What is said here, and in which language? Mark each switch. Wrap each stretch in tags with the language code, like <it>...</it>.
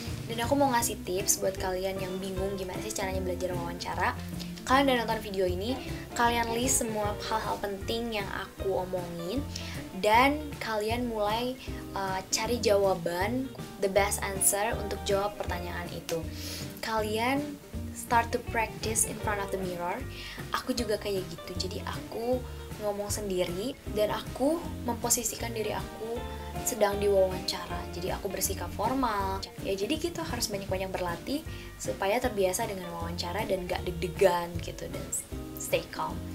<id>Dan aku mau ngasih tips buat kalian yang bingung gimana sih caranya belajar wawancara. Kalian udah nonton video ini, kalian list semua hal-hal penting yang aku omongin, dan kalian mulai cari jawaban,</id> <en>the best answer</en> <id>untuk jawab pertanyaan itu. Kalian</id> <en>start to practice in front of the mirror.</en> <id>Aku juga kayak gitu. Jadi aku ngomong sendiri dan aku memposisikan diri aku sedang diwawancara. Jadi aku bersikap formal. Ya jadi gitu, harus banyak-banyak berlatih supaya terbiasa dengan wawancara dan gak deg-degan gitu, dan</id> <en>stay calm.</en>